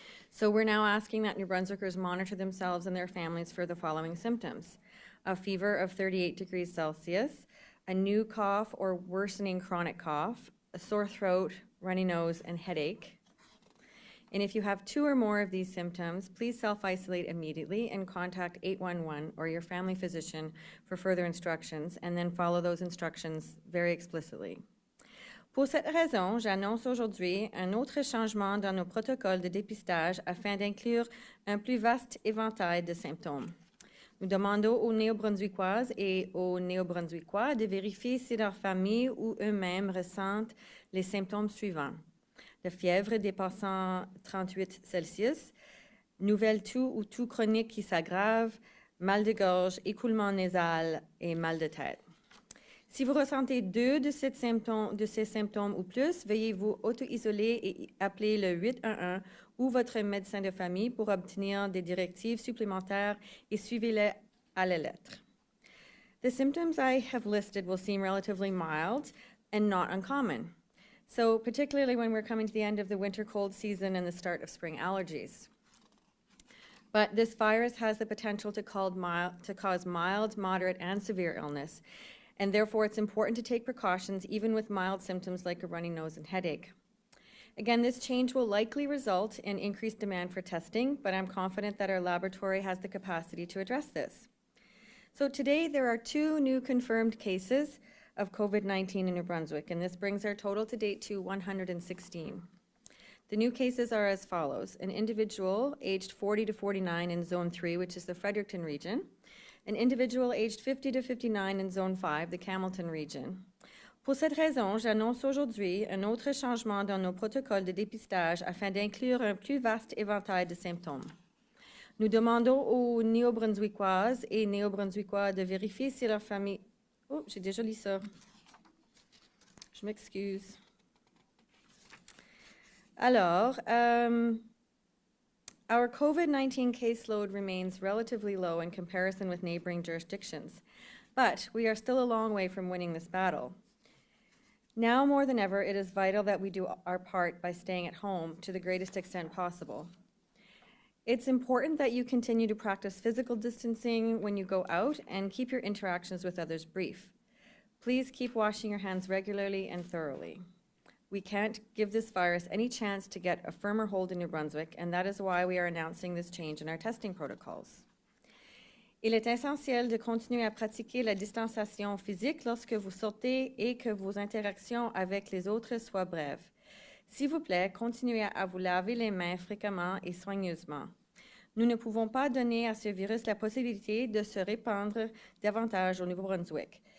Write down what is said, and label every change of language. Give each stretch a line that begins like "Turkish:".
English: So we're now asking that New Brunswickers monitor themselves and their families for the following symptoms: a fever of 38 degrees Celsius, a new cough or worsening chronic cough, a sore throat, runny nose, and headache. And if you have 2 or more of these symptoms, please self-isolate immediately and contact 811 or your family physician for further instructions, and then follow those instructions very explicitly.
French: Pour cette raison, j'annonce aujourd'hui un autre changement dans nos protocoles de dépistage afin d'inclure un plus vaste éventail de symptômes. Nous demandons aux Néo-Brunswickoises et aux Néo-Brunswickois de vérifier si leur famille ou eux-mêmes ressentent les symptômes suivants: la fièvre dépassant 38 Celsius, nouvelle toux ou toux chronique qui s'aggrave, mal de gorge, écoulement nasal et mal de tête. Si vous ressentez 2 de ces symptômes ou plus, veuillez vous auto-isoler et appeler le 811 ou votre médecin de famille pour obtenir des directives supplémentaires et suivez-les à la lettre.
English: The symptoms I have listed will seem relatively mild and not uncommon. So particularly when we're coming to the end of the winter cold season and the start of spring allergies. But this virus has the potential to cause mild, moderate, and severe illness, and therefore it's important to take precautions even with mild symptoms like a runny nose and headache. Again, this change will likely result in increased demand for testing, but I'm confident that our laboratory has the capacity to address this. So today there are 2 new confirmed cases of COVID-19 in New Brunswick, and this brings our total to date to 116. The new cases are as follows: an individual aged 40 to 49 in Zone 3, which is the Fredericton region, an individual aged 50 to 59 in Zone 5, the Campbellton region.
French: Pour cette raison, j'annonce aujourd'hui un autre changement dans nos protocoles de dépistage afin d'inclure un plus vaste éventail de symptômes. Nous demandons aux Néo-Brunswickoises et Néo-Brunswickois de vérifier si leur famille... Oh, j'ai déjà lu ça. Je m'excuse.
English: Alors, our COVID-19 caseload remains relatively low in comparison with neighboring jurisdictions, but we are still a long way from winning this battle. Now more than ever, it is vital that we do our part by staying at home to the greatest extent possible. It's important that you continue to practice physical distancing when you go out and keep your interactions with others brief. Please keep washing your hands regularly and thoroughly. We can't give this virus any chance to get a firmer hold in New Brunswick, and that is why we are announcing this change in our testing protocols.
French: Il est essentiel de continuer à pratiquer la distanciation physique lorsque vous sortez et que vos interactions avec les autres soient brèves. S'il vous plaît, continuez à vous laver les mains fréquemment et soigneusement. Nous ne pouvons pas donner à ce virus la possibilité de se répandre davantage au Nouveau-Brunswick.